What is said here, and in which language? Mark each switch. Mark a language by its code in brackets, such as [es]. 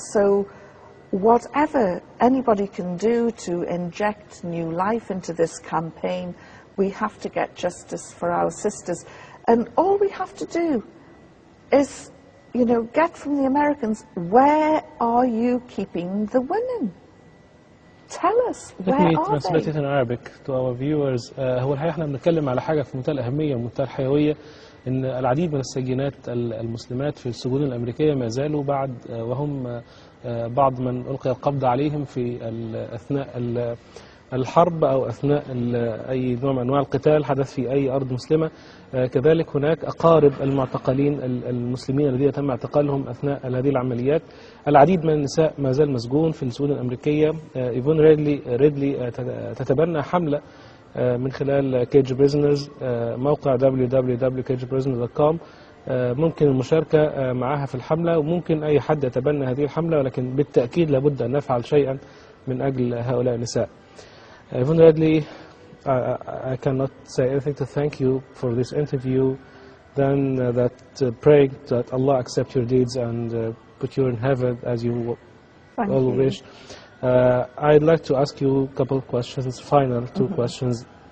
[en] So whatever anybody can do to inject new life into this campaign, we have to get justice for our sisters. And all we have to do is, get from the Americans, where are you keeping the women? Tell us, where Let me are translate they? it in Arabic to our viewers. [ar] هو الحقيقة احنا بنتكلم على حاجة في منتهى الأهمية ومنتهى الحيوية، إن العديد من السجينات المسلمات في السجون الأمريكية ما زالوا بعد وهم بعض من ألقي القبض عليهم في أثناء الحرب أو أثناء أي نوع من أنواع القتال حدث في أي أرض مسلمة. كذلك هناك أقارب المعتقلين المسلمين الذين تم اعتقالهم أثناء هذه العمليات. العديد من النساء ما زال مسجون في السجون الأمريكية. إيفون ريدلي تتبنى حملة من خلال كيج بريزنرز، موقع www.cageprisoners.com. ممكن المشاركة معها في الحملة، وممكن أي حد يتبنى هذه الحملة، ولكن بالتأكيد لابد أن نفعل شيئا من أجل هؤلاء النساء. [en] Yvonne Ridley, I cannot say anything to thank you for this interview, then praying that Allah accept your deeds and put you in heaven as you all wish. I'd like to ask you a couple of questions, final two questions.